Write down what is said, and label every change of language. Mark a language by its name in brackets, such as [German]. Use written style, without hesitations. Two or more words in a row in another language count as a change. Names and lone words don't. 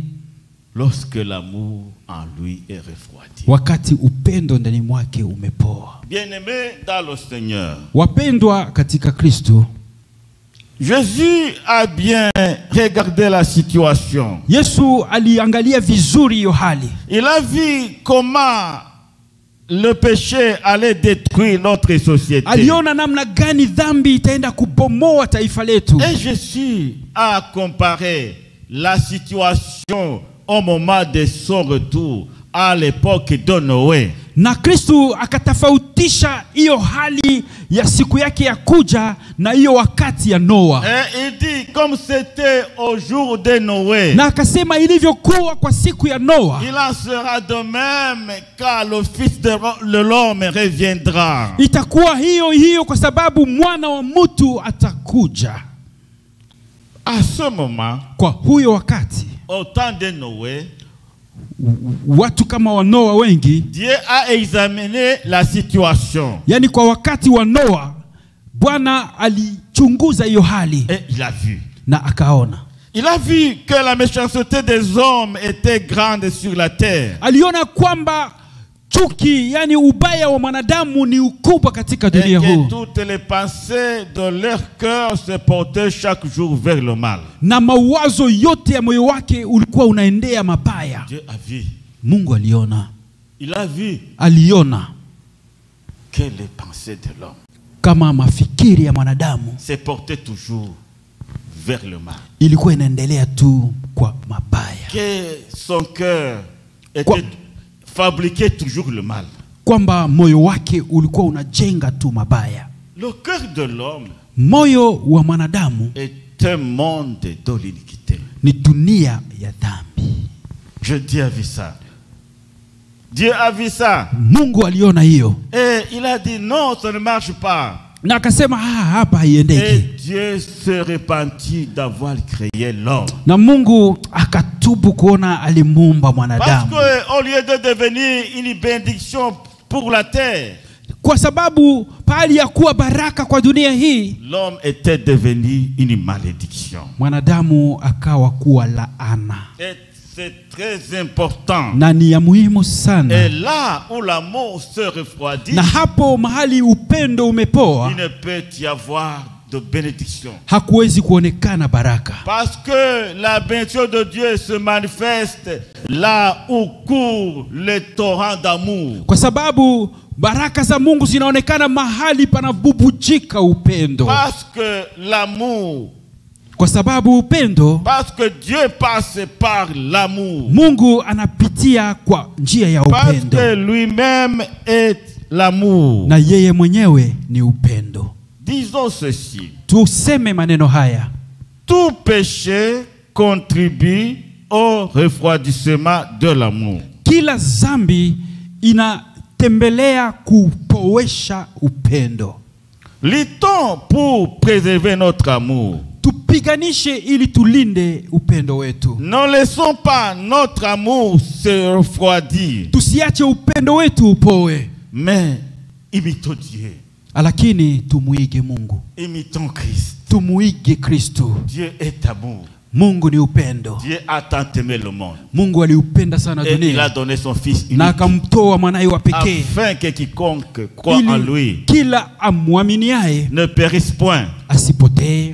[French] lorsque l'amour en lui est refroidi. [Swahili] Wakati upendo ndani mwake umepoa. [French] Bien-aimé dans le Seigneur. [Swahili] Wapendwa katika Kristo. [French] Jésus a bien regardé la situation. [Swahili] Yesu aliangalia vizuri hiyo hali. [French] Il a vu comment le péché allait détruire notre société. [Swahili] Aliona namna gani dhambi itaenda kubomoa taifa letu. [French] Et Jésus a comparé la situation au moment de son retour à l'époque de Noé. [Swahili] Na Kristo akatofautisha hiyo hali ya siku yake ya kuja na hiyo wakati ya Noa. [French] Et il dit, comme c'était au jour de Noé, [Swahili] Na akasema ilivyokuwa kwa siku ya Noa, [French] il en sera de même quand le Fils de l'homme reviendra. [Swahili] itakuwa hiyo hiyo kwa sababu mwana wa mtu atakuja. [French] À ce moment, [Swahili] Kwa huyo wakati, [French] au temps de Noé, [Swahili] watu kama wa Noa wengi, [French] Dieu a examiné la situation. [Swahili] yani kwa wakati wa Noa, Bwana alichunguza hiyo hali [French] Et il a vu. [Swahili] na akaona. [French] Il a vu que la méchanceté des hommes était grande sur la terre. [Swahili] Aliona kwamba chuki, yani ubaya wa mwanadamu ni ukubwa katika [French] Et [Swahili] dunia huu. [French] que toutes les pensées de leur cœur se portaient chaque jour vers le mal. [Swahili] Na mawazo yote ya moyo wake ulikuwa unaendea mabaya. [French] Dieu a vu. [Swahili] Mungu aliona. [French] Il a vu [Swahili] Aliona [French] que les pensées de l'homme [Swahili] kama mafikiri ya mwanadamu [French] se portaient toujours vers le mal. [Swahili] ilikuwa inaendelea tu kwa mabaya. [French] Que son cœur était fabriquait toujours le mal. [Swahili] Kwamba moyo wake ulikuwa unajenga tu mabaya. [French] Le cœur de l'homme [Swahili] Moyo wa mwanadamu [French] est un monde de l'iniquité. [Swahili] ni dunia ya dhambi. [French] Dieu a vu ça. Dieu a vu ça. [Swahili] Mungu aliona hiyo. [French] Et il a dit non, ça ne marche pas. [Swahili] Na akasema hapa [French] Et [Swahili] haiendeki. [French] Dieu se repentit d'avoir créé l'homme. [Swahili] Na Mungu akatubu kuona alimuumba [French] Parce [Swahili] mwanadamu. [French] qu'au lieu de devenir une bénédiction pour la terre, [Swahili] Kwa sababu pali ya kuwa baraka kwa dunia hii, [French] l'homme était devenu une malédiction. [Swahili] mwanadamu akawa kuwa laana. [French] Et c'est très important. [Swahili] Na ni ya muhimu [French] Et [Swahili] sana. [French] là où l'amour se refroidit, [Swahili] Na hapo mahali upendo umepoa, [French] il ne peut y avoir de bénédiction. [Swahili] hakuwezi kuonekana baraka. [French] Parce que la bénédiction de Dieu se manifeste là où courent les torrents d'amour. [Swahili] Kwa sababu baraka za Mungu zinaonekana mahali panabubujika upendo. [French] Parce que l'amour, [Swahili] Kwa sababu upendo, [French] parce que Dieu passe par l'amour. [Swahili] Mungu anapitia kwa njia ya [French] Parce [Swahili] upendo. [French] que lui-même est l'amour. [Swahili] Na yeye mwenyewe ni upendo. [French] Disons ceci. [Swahili] Tuseme maneno haya. [French] Tout péché contribue au refroidissement de l'amour. [Swahili] Kila zambi inatembelea kupowesha upendo. [French] Luttons pour préserver notre amour. [Swahili] Tupiganishe ili tulinde upendo wetu. [French] Ne laissons pas notre amour se refroidir, [Swahili] Tusiache upendo wetu upoe. [French] mais imitons Dieu. [Swahili] Lakini tumuige Mungu. [French] Imitons Christ. [Swahili] Tumuige Kristo. [French] Dieu est amour. [Swahili] Mungu ni upendo. [French] Dieu a tant aimé le monde. [Swahili] Mungu aliupenda sana [French] Et il a [Swahili] dunia [French] donné son Fils [Swahili] na [French] unique [Swahili] akamtoa mwanae wa pekee [French] afin que quiconque croit en [Swahili] ili [French] lui [Swahili] kila amwaminiaye [French] ne périsse point, [Swahili] asipotee,